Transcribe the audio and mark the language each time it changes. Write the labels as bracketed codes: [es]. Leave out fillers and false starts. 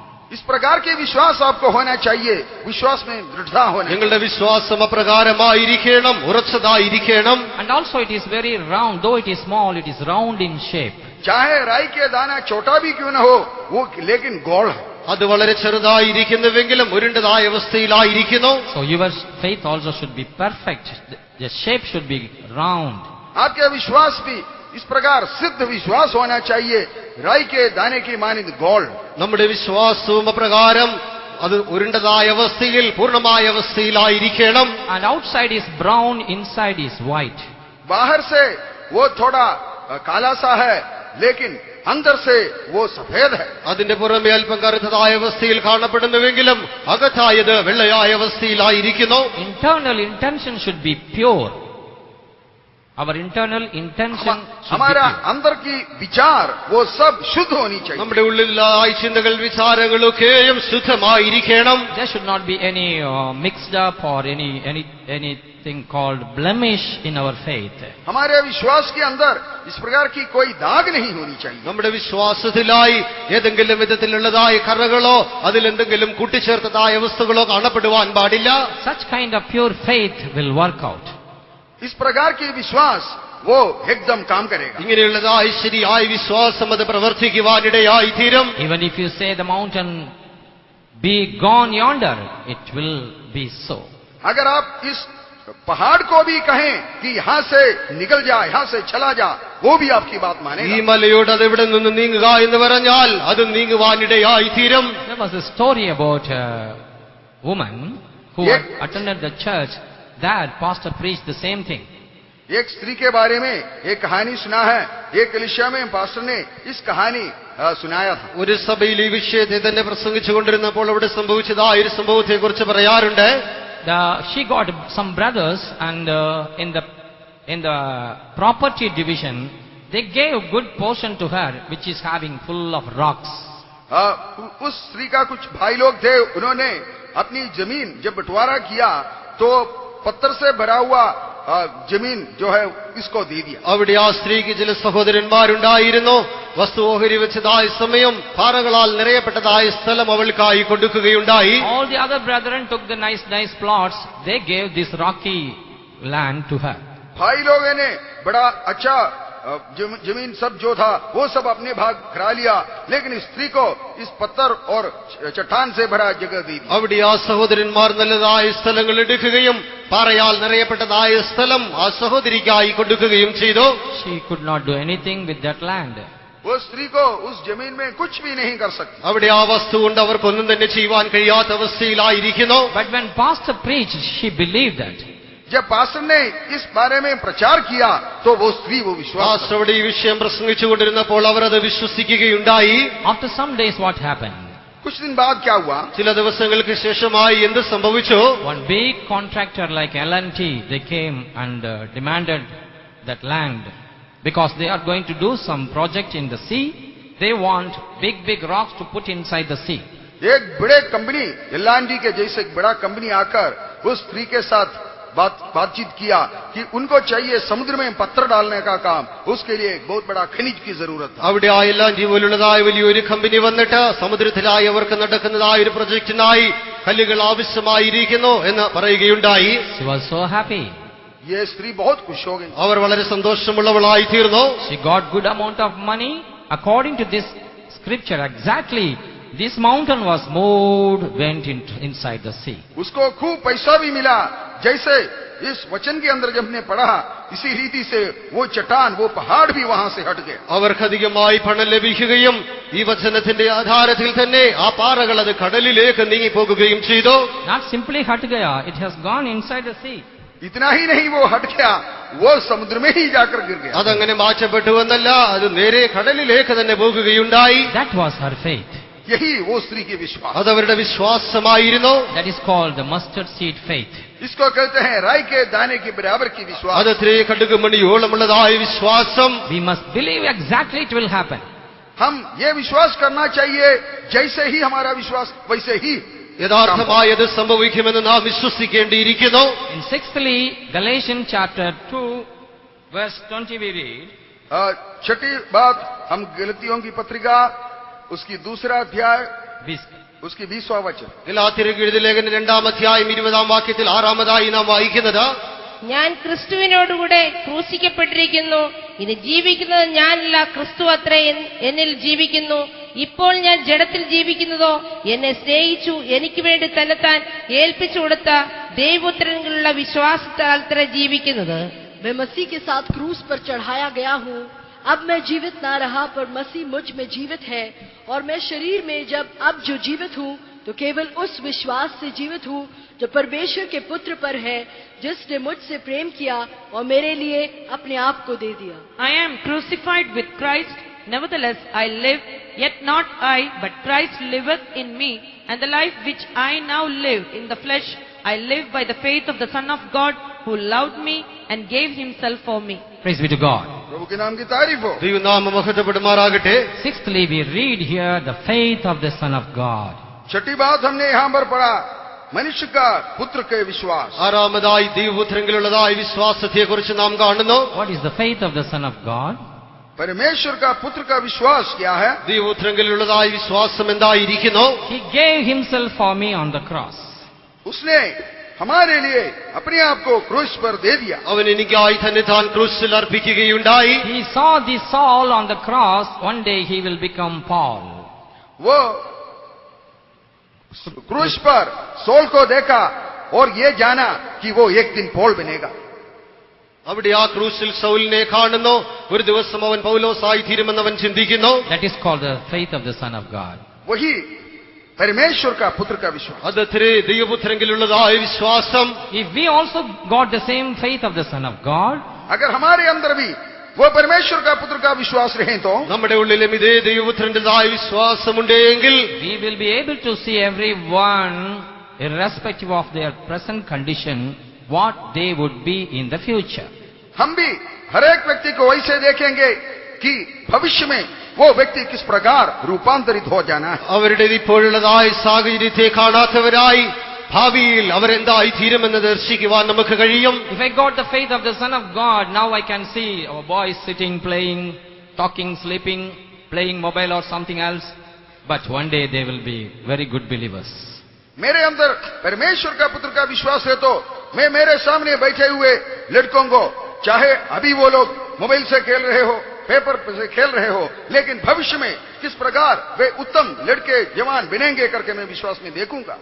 [hi] इस प्रकार के विश्वास आपको होना चाहिए. विश्वास में दृढ़ता होना. [ml] നിങ്ങളുടെ വിശ്വാസം അപ്രകാരമായിരിക്കണം, ഉറച്ചതായിരിക്കണം. [en] And also it is very round. Though it is small, it is round in shape. [hi] चाहे राई के दाना छोटा भी क्यों न हो, वो लेकिन गोल है. [ml] അത് വളരെ ചെറുതായിരിക്കുന്നുവെങ്കിലും ഉരുണ്ടതായ അവസ്ഥയിലായിരിക്കുന്നു. [en] So your faith also should be perfect. The shape should be round. [hi] आपका विश्वास भी इस प्रकार सिद्ध विश्वास होना चाहिए, राई के दाने की मानिंद गोल्ड. [ml] നമ്മുടെ വിശ്വാസവും അപ്രകാരം അത് ഉരുണ്ടതായ അവസ്ഥയിൽ പൂർണ്ണമായ അവസ്ഥയിലായിരിക്കണം. [en] And outside is brown, inside is white. [hi] बाहर से वो थोड़ा काला सा है, लेकिन अंदर से वो सफेद है. [ml] അതിന്റെ പുറമെ അല്പം കറുത്തതായ അവസ്ഥയിൽ കാണപ്പെടുന്നുവെങ്കിലും അകത്തായത് വെള്ളയായ അവസ്ഥയിലായിരിക്കുന്നു. [en] Internal intention should be pure. Our internal intention should be [hi] हमारा [en] pure. [hi] अंदर की विचार वो सब शुद्ध होनी चाहिए. [ml] നമ്മുടെ ഉള്ളിലായ ചിന്തകൾ വിചാരങ്ങളൊക്കെയും ശുദ്ധമായിരിക്കണം. [en] There should not be any mixed up or anything called blemish in our faith. [hi] हमारे विश्वास के अंदर इस प्रकार की कोई दाग नहीं होनी चाहिए. [ml] നമ്മുടെ വിശ്വാസത്തിലായി ഏതെങ്കിലും വിധത്തിലുള്ളതായ കറകളോ അതിലെന്തെങ്കിലും കൂട്ടിച്ചേർത്തതായ അവസ്ഥകളോ കാണപ്പെടുവാൻ പാടില്ല. [en] Such kind of pure faith will work out. [hi] इस प्रकार की विश्वास वो एकदम काम करेगा. [ml] ഇങ്ങനെയുള്ളതായ ശരിയായ വിശ്വാസം അത് പ്രവർത്തിക്കുവാനിടയായി തീരും. [en] Even if you say the mountain be gone yonder, it will be so. [hi] अगर आप इस पहाड़ को भी कहें कि यहाँ से निकल जा, यहाँ से चला जा, वो भी आपकी बात [ml] ഈ [hi] मानेगा. [ml] മലയോട് അത് ഇവിടെ നിന്ന് നീങ്ങുക എന്ന് പറഞ്ഞാൽ അത് നീങ്ങുവാനിടയായി തീരും. [en] There was a story about a woman who Yeah. had attended the church. That pastor preached the same thing. [hi] एक स्त्री के बारे में एक कहानी सुना है. एक कलीसिया में पास्टर ने इस कहानी सुनाया था. [ml] ഒരു സഭയിൽ ഈ വിഷയത്തെ തന്നെ പ്രസംഗിച്ചുകൊണ്ടിരുന്നപ്പോൾ അവിടെ സംഭവിച്ചതായ ഒരു സംഭവത്തെ കുറിച്ച് പറയാറുണ്ട്. [en] She got some brothers, and in the property division, they gave a good portion to her, which is having full of rocks. [hi] उस स्त्री का कुछ भाई लोग थे, उन्होंने अपनी जमीन जब बंटवारा किया तो पत्थर से भरा हुआ जमीन जो है इसको दे दिया. [ml] അവിടെ ആ സ്ത്രീക്ക് ചില സഹോദരന്മാരുണ്ടായിരുന്നു. വസ്തു ഓഹരി വെച്ചതായ സമയം പാറകളാൽ നിറയപ്പെട്ടതായ സ്ഥലം അവൾക്കായി കൊടുക്കുകയുണ്ടായി. [en] All the other brethren took the nice plots. They gave this rocky land to her. [hi] भाई लोगों ने बड़ा अच्छा जमीन सब जो था वो सब अपने भाग करा लिया, लेकिन इस स्त्री को इस पत्थर और चट्टान से भरा जगह दी. [ml] അവിടെ ആ സഹോദരന്മാർ നല്ലതായ സ്ഥലങ്ങൾ എടുക്കുകയും പാറയാൽ നിറയപ്പെട്ടതായ സ്ഥലം ആ സഹോദരിക്കായി കൊടുക്കുകയും ചെയ്തു. [en] She could not do anything with that land. [hi] वो स्त्री को उस जमीन में कुछ भी नहीं कर सकती. [ml] അവിടെ ആ വസ്തു കൊണ്ട് അവർക്കൊന്നും തന്നെ ചെയ്യുവാൻ കഴിയാത്ത അവസ്ഥയിലായിരിക്കുന്നു. [en] But when pastor preached, she believed that. [hi] जब पास्टर ने इस बारे में प्रचार किया तो वो स्त्री वो विश्वास. [ml] അവിടെ ഈ വിഷയം പ്രസംഗിച്ചുകൊണ്ടിരുന്നപ്പോൾ അവർ അത് വിശ്വസിക്കുകയുണ്ടായി. [en] After some days, what happened? [hi] कुछ दिन बाद क्या हुआ? [ml] ചില ദിവസങ്ങൾക്ക് ശേഷമായി എന്ത് സംഭവിച്ചു? [en] One big contractor like L&T, they came and demanded that land because they are going to do some project in the sea. They want big rocks to put inside the sea. [hi] एक बड़े company L&T के जैसे एक बड़ा company आकर उस स्त्री के साथ बातचीत किया कि उनको चाहिए समुद्र में पत्थर डालने का काम, उसके लिए बहुत बड़ा खनिज की जरूरत था. [ml] അവിടെ ആയെല്ലാം ജീവനുള്ളതായ വലിയൊരു കമ്പനി വന്നിട്ട് സമുദ്രത്തിലായി അവർക്ക് നടക്കുന്നതായ ഒരു പ്രൊജക്ടിനായി കല്ലുകൾ ആവശ്യമായിരിക്കുന്നു എന്ന് പറയുകയുണ്ടായി. [en] She was so happy. [hi] ये स्त्री बहुत खुश हो गई. [ml] അവർ വളരെ സന്തോഷമുള്ളവളായി തീർന്നു. [en] She got good amount of money. According to this scripture, exactly this mountain was moved, went inside the sea. [hi] उसको खूब पैसा भी मिला. जैसे इस वचन के अंदर जब हमने पढ़ा, इसी रीति से वो चट्टान, वो पहाड़ भी वहां से हट गए. [ml] അവർക്കധികമായി പണം ലഭിക്കുകയും ഈ വചനത്തിന്റെ ആധാരത്തിൽ തന്നെ ആ പാറകൾ അത് കടലിലേക്ക് നീങ്ങിപ്പോകുകയും ചെയ്തു. [en] Not simply [hi] hut gaya, [en] it has gone inside the sea. [hi] इतना ही नहीं वो हट गया, वो समुद्र में ही जाकर गिर गया. [ml] അതങ്ങനെ മാറ്റപ്പെട്ടു എന്നല്ല, അത് നേരെ കടലിലേക്ക് തന്നെ പോകുകയുണ്ടായി. [en] That was her faith. [hi] यही वो स्त्री की विश्वास. [ml] അതവരുടെ വിശ്വാസമായിരുന്നു. [en] That is called the mustard seed faith. [hi] इसको कहते हैं राई के दाने के बराबर की विश्वास. [ml] അത് ത്രേ കടുകുമണിയോളമുള്ളതായ വിശ്വാസം. [en] We must believe exactly it will happen. [hi] हम ये विश्वास करना चाहिए जैसे ही हमारा विश्वास वैसे ही. [ml] യഥാർത്ഥമായത് സംഭവിക്കുമെന്ന് നാം വിശ്വസിക്കേണ്ടിയിരിക്കുന്നു. [en] In sixthly, Galatians chapter 2, verse 20 we read. [hi] छठी बात हम गलतियों की पत्रिका उसकी दूसरा अध्याय उसकी 20वां वचन. [ml] ഗലാത്യർക്ക് എഴുതിയ ലേഖനം 2-ാം അധ്യായം 20-ാം വാക്യത്തിൽ 6-ാമതായി നാം വായിക്കുന്നത്, ഞാൻ ക്രിസ്തുവിനോടുകൂടെ ക്രൂശിക്കപ്പെട്ടിരിക്കുന്നു. ഇനി ജീവിക്കുന്നത് ഞാനല്ല, ക്രിസ്തു അത്രേ എന്നിൽ ജീവിക്കുന്നു. ഇപ്പോൾ ഞാൻ ജഡത്തിൽ ജീവിക്കുന്നതോ എന്നെ സ്നേഹിച്ചു എനിക്ക് വേണ്ടി തന്നെത്താൻ ഏൽപ്പിച്ചു കൊടുത്ത ദൈവപുത്രനിലുള്ള വിശ്വാസത്താൽ ജീവിക്കുന്നത്. [hi] मैं मसीह के साथ क्रूस पर चढ़ाया गया हूँ. अब मैं जीवित ना रहा, पर मसीह मुझ में जीवित है. और मैं शरीर में जब अब जो जीवित हूँ तो केवल उस विश्वास से जीवित हूँ जो परमेश्वर के पुत्र पर है, जिसने मुझसे प्रेम किया और मेरे लिए अपने आप को दे दिया. [en] I am crucified with Christ, nevertheless I live, yet not I, but Christ liveth in me, and the life which I now live in the flesh, I live by the faith of the Son of God, who loved me and gave himself for me. Praise be to God. [hi] प्रभु के नाम की तारीफ हो. [ml] ദൈവനാമം മഹത്വപ്പെടുമാറാകട്ടെ. [en] Sixthly, we read here the faith of the Son of God. [hi] छठी बात हमने यहाँ पर पढ़ा, मनुष्य का पुत्र के विश्वास. [ml] ആറാമതായി ദൈവപുത്രങ്കിലുള്ളതായ വിശ്വാസത്തെ കുറിച്ച് നാം കാണുന്നു. [en] What is the faith of the Son of God? [hi] परमेश्वर का पुत्र का विश्वास क्या है? [ml] ദൈവപുത്രങ്കിലുള്ളതായ വിശ്വാസം എന്തായിരിക്കുന്നു? [en] He gave himself for me on the cross. [hi] उसने हमारे लिए अपने आप को क्रूस पर दे दिया. [ml] അവൻ എനിക്കായി തന്നെ താൻ ക്രൂശിൽ അർപ്പിക്കുകയുണ്ടായി. [en] He saw the Saul on the cross. One day he will become Paul. [hi] वो क्रूस पर सोल को देखा और ये जाना कि वो एक दिन पौल बनेगा. [ml] അവിടെ ആ ക്രൂശിൽ സൗലിനെ കാണുന്നു. ഒരു ദിവസം അവൻ പൗലോസായി തീരുമെന്ന് അവൻ ചിന്തിക്കുന്നു. [en] That is called the faith of the Son of God. [hi] वही परमेश्वर का पुत्र का विश्वास. [ml] അത് ദൈവപുത്രങ്കിലുള്ളതായ വിശ്വാസം. [en] If we also got the same faith of the Son of God, [hi] अगर हमारे अंदर भी वो परमेश्वर का पुत्र का विश्वास रहे तो [ml] നമ്മുടെ ഉള്ളിലും ഇതേ ദൈവപുത്രന്റേതായ വിശ്വാസമുണ്ടെങ്കിൽ [en] we will be able to see everyone, irrespective of their present condition, what they would be in the future. [hi] हम भी हर एक व्यक्ति को वैसे देखेंगे कि भविष्य में वो व्यक्ति किस प्रकार रूपांतरित हो जाना है. [ml] അവരുടെ ഇപ്പോഴുള്ളതായ സാഹചര്യത്തെ കാണാത്തവരായി ഭാവിയിൽ അവരെന്തായി തീരുമെന്ന് ദർശിക്കുവാൻ നമുക്ക് കഴിയും. [en] If I got the faith of the Son of God, now I can see our boys sitting, playing, talking, sleeping, playing mobile or something else. But one day they will be very good believers. [hi] मेरे अंदर परमेश्वर का पुत्र का विश्वास है तो मैं मेरे सामने बैठे हुए लड़कों को, चाहे अभी वो लोग मोबाइल से खेल रहे हो, पेपर से खेल रहे हो, लेकिन भविष्य में किस प्रकार वे उत्तम लड़के जवान बनेंगे करके मैं विश्वास में देखूंगा.